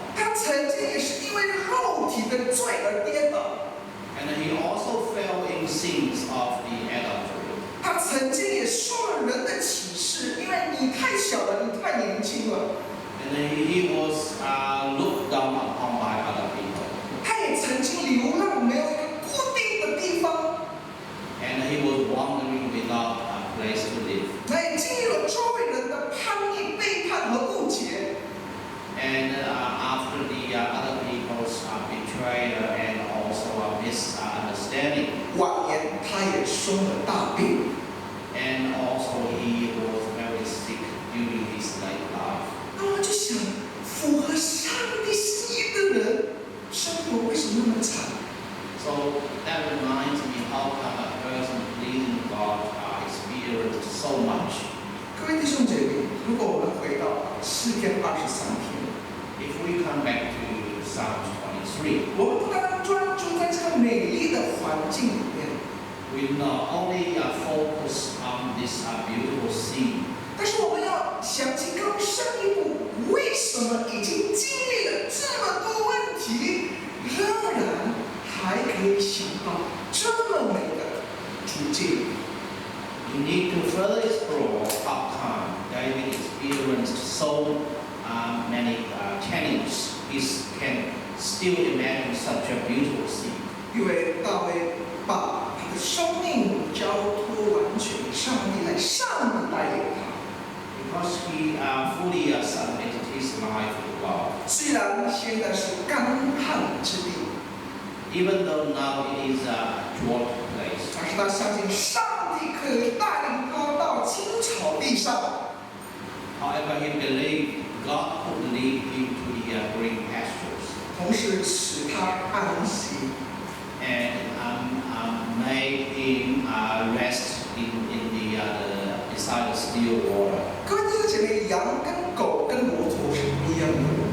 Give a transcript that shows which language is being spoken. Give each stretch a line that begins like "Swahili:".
Chinese: 他曾经也是因为肉体的罪而跌倒，
English: And he also fell in sins of the adultery.
Chinese: 他曾经也受了人的歧视，因为你太小了，你太年轻了。
English: And he was looked down upon by other people.
Chinese: 他也曾经流浪，没有一个固定的地方。
English: And he was wandering without a place to live.
Chinese: 那也经历了周围人的叛逆、背叛和误解。
English: And after the other people's betrayal and also misunderstanding,
Chinese: 晚年他也生了大病。
English: and also he was very sick during his late life.
Chinese: 那我就想，符合上帝心意的人，生活为什么那么惨？
English: So that reminds me how come a person pleasing God experienced so much.
Chinese: 各位弟兄姐妹，如果我们回到诗篇23篇，
English: If we come back to Psalm 23,
Chinese: 我们不单专注在这个美丽的环境里面，
English: we not only focus on this beautiful scene,
Chinese: 但是我们要想起更深一步，为什么已经经历了这么多问题，仍然还可以想到这么美的处境？
English: we need to further explore how come David experienced so many challenges. He can still imagine such a beautiful scene.
Chinese: 因为大卫把他的生命交托完全给上帝，来上帝带领他。
English: Because he fully submitted his life to God.
Chinese: 虽然现在是干旱之地，
English: Even though now it is a drought place,
Chinese: 但是他相信上帝可以带领他到青草地上。
English: however, he believed God could lead him to the green pastures
Chinese: 同时使他安息。
English: and made him rest in the beside the still water.
Chinese: 各位弟兄姐妹，羊跟狗跟骆驼是不一样的。